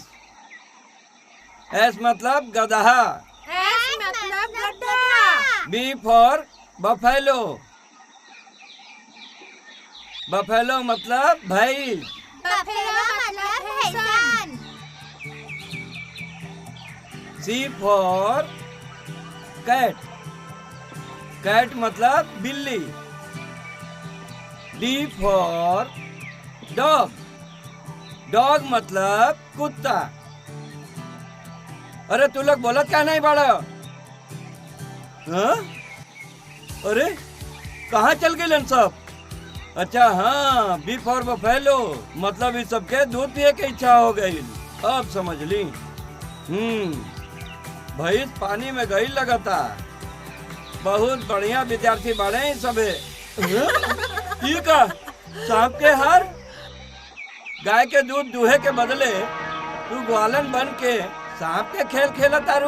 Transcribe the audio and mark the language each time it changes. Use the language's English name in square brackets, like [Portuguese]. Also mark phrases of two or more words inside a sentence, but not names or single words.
[Bhojpuri] एस मतलब गधा। एस मतलब गड्ढा। [English] B for buffalo. Buffalo [Bhojpuri] मतलब भैंस। बफेलो मतलब भैंसन। [English] C for cat. [Bhojpuri] कैट मतलब बिल्ली, [English] D for dog, dog [Bhojpuri] मतलब कुत्ता। अरे तू लोग बोलत क्या नहीं बाड़ा? हाँ? अरे कहाँ चल गए सब? अच्छा हाँ, [English] B for buffalo [Bhojpuri] मतलब इस सबके दूध पिए की इच्छा हो गई। अब समझ ली। भैंस पानी में गई लगता। बहुत बढ़िया विद्यार्थी बाड़े हैं सबे। ये का सांप के हार? गाय के दूध दूहे के बदले तू ग्वालन बन के सांप के खेल खेला तारू।